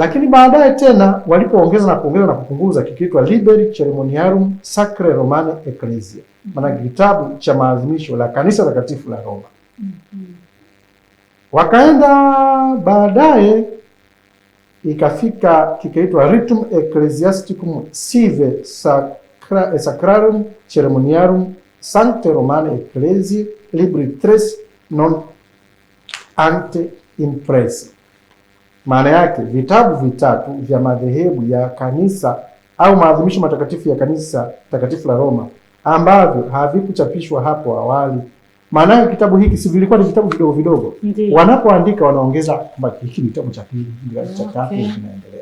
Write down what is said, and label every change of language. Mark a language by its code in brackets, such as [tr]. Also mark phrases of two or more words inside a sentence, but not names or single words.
[sw] Lakini baadaye tena walipoongeza na kupunguza, kikaitwa Liber Ceremoniarum Sacrae Romanae Ecclesiae, maana kitabu cha maadhimisho la kanisa takatifu la Roma. Wakaenda baadaye ikafika kikaitwa Ritum Ecclesiasticum Sive Sacrarum Ceremoniarum Sancte Romanae Ecclesiae Libri 3 non ante impresi. Maana yake vitabu vitatu vya madhehebu ya kanisa au maadhimisho matakatifu ya kanisa takatifu la Roma ambavyo havikuchapishwa hapo awali. Maana kitabu hiki si vilikuwa ni vitabu vidogo vidogo. Wanapoandika wanaongeza kwamba hiki ni kitabu cha pili, cha tatu, kinaendelea.